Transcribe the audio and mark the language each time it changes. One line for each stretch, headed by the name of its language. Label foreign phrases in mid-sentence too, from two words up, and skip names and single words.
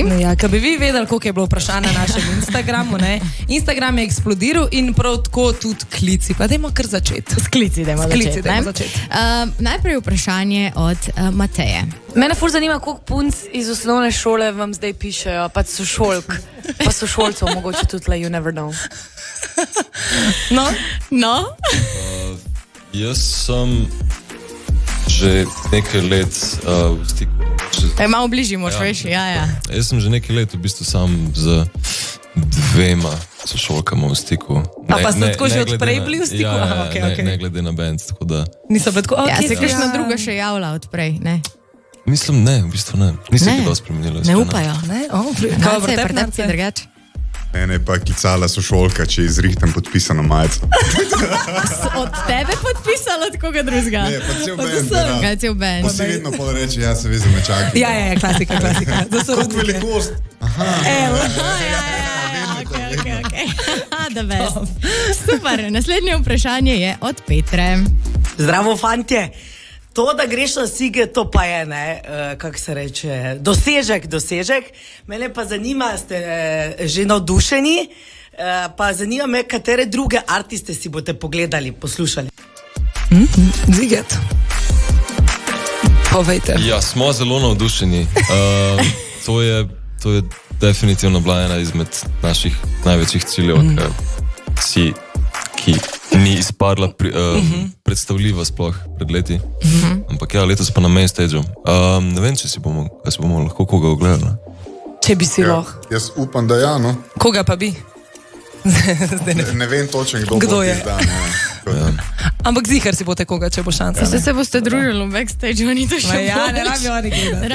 Slovenian: Ja, kad bi vi vedeli, koliko je bilo vprašanj na našem Instagramu, ne? Instagram je eksplodiral in prav tako tudi klici. Pa dajmo kar začeti. S klici dajmo začeti. Najprej vprašanje od Mateje. Mene ful zanima, koliko punc iz osnovne šole vam zdaj pišejo, pa sošolcev, mogoče tudi,
English: like, you never know.
Slovenian: No? Jaz sem že nekaj let v stiku. Malo bližji moš, veš, ja. Jaz sem že nekaj let v bistvu sam z 2 sošolkama v stiku. Pa ste tako že odprej bili v stiku? Ja, ne glede na band, tako da... Niso bili tako, Ja, se kakšna druga še javlja odprej, ne? Mislim, ne, v bistvu ne. Nisem kaj dosti spremenila. Ne upajo. Kaj je pretepci drugače? Mene je pa klicala sošolka, če izrihtam podpisano majico. Od tebe podpisala, od koga drugega? Ne, pa cel band. Kaj cel band? Pa si vedno pol reče, ja, se veze me čaka. Ja, klasika. Koliko velikost?
English: Okay. The best.
Slovenian: Super, naslednje vprašanje je od Petre. Zdravo, fantje. To, da greš na sige, to pa je, kako se reče, dosežek. Mene pa zanima, ste že navdušeni, pa zanima me, katere druge artiste si boste pogledali, poslušali. Ziget. Povejte. Ja, smo zelo navdušeni. To je definitivno bila ena izmed naših največjih ciljev, ki ni izpadla predstavljiva sploh pred leti. Ampak ja, letos pa na
English: main stage-
Slovenian: u. Ne vem, če si bomo lahko koga ogledali. Če bi si lahko. Jaz upam, da ja, no. Koga pa bi? Ne vem točno, kdo je. Ampak zihar si boste koga, če bo šansa. Se boste družili v backstage-u, ni to še Ja, ne rabi oni gledati.